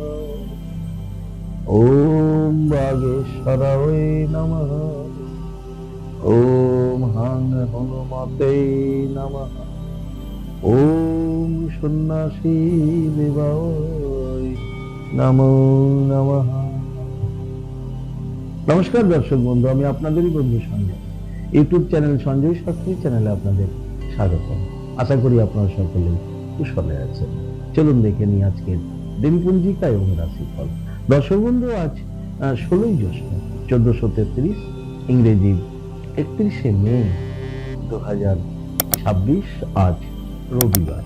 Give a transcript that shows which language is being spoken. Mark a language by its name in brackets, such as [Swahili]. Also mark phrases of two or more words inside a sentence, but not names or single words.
[Sanskrit] ओम वागेश्वराय नमः। ओम हं हनुमते नमः। ओम सन्यासी देवाय नमो नमः। [Bangla] নমস্কার দর্শক বন্ধু, আমি আপনাদেরই বন্ধু সঞ্জয়। ইউটিউব চ্যানেল সঞ্জয় শাস্ত্রী চ্যানেলে আপনাদের স্বাগত। আশা করি আপনারা সকলেই কুশলে আছেন। চলুন দেখে নিই আজকের দিনপঞ্জিকা এবং রাশিফল। দর্শক বন্ধু, আজ 16ই জ্যৈষ্ঠ 1433, ইংরেজি 31শে মে 2026, আজ রবিবার।